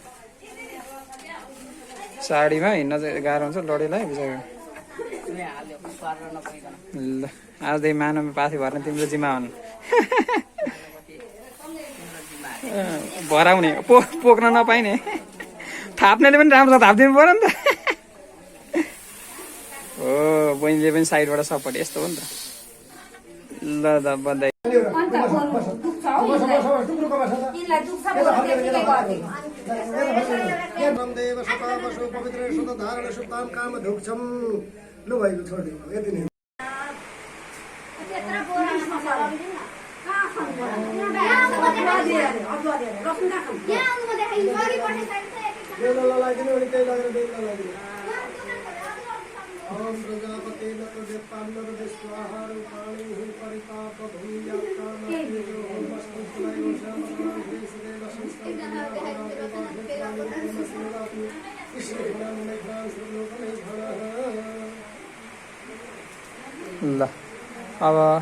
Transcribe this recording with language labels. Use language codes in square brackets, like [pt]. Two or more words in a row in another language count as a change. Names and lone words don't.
[ne] साडीमा हिँड्न चाहिँ गाह्रो हुन्छ लडेलाई बिचरा ल आजदेखि मानवमा पाथी भर्ने तिम्रो जिम्मा हुन् भराउने पोख्न नपाइने थाप्नेले पनि राम्रो थापिदिनु पर्यो नि त हो बहिनीले पनि साइडबाट सपोर्ट यस्तो हो नि त ल द बधाई लु भाइको छोडिदिनु यति नै [sa] ओम प्रजापते नमः पांडव स्वाहा रूपाणि परिताप भूयात्मा नमस्तु देव [ne] ल अब